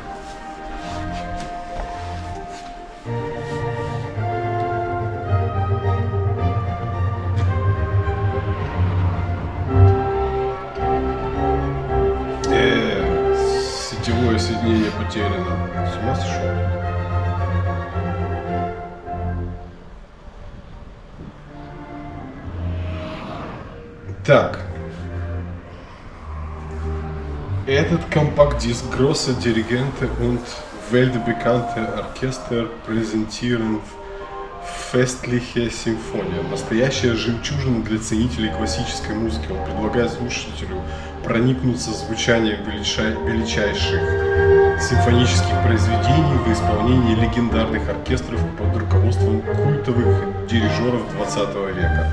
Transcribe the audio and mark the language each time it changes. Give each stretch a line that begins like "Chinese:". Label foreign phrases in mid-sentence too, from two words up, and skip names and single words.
Russian: Сетевое соединение потеряно. С ума сошел? Так. Этот компакт-диск Grosse Dirigente und weltbekannte Orchester präsentieren festliche Симфония. Настоящая жемчужина для ценителей классической музыки. Он предлагает слушателю проникнуться звучанием величайших симфонических произведений в исполнении легендарных оркестров под руководством культовых дирижеров 20 века.